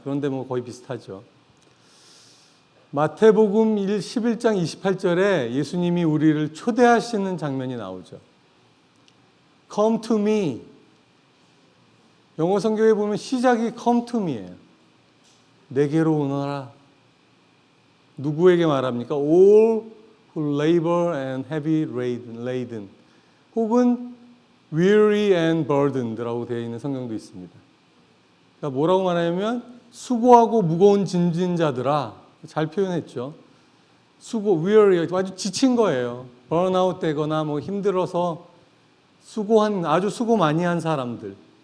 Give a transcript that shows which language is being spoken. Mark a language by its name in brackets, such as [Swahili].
[Korean] 그런데 뭐 거의 비슷하죠. 마태복음 11장 28절에 예수님이 우리를 초대하시는 장면이 나오죠. [English] Come to me. [Korean] 영어 성경에 보면 시작이 [English] come to me [Korean] 예요. 내게로 오너라. 누구에게 말합니까? [English] All who labor and heavy laden. [Korean] 혹은 [English] weary and burdened [Korean] 라고 되어 있는 성경도 있습니다. 그러니까 뭐라고 말하냐면 수고하고 무거운 짐진 자들아. 잘 표현했죠. weary, 아주 지친 거예요. burnout 되거나 뭐 힘들어서 아주 수고 많이 한 사람들.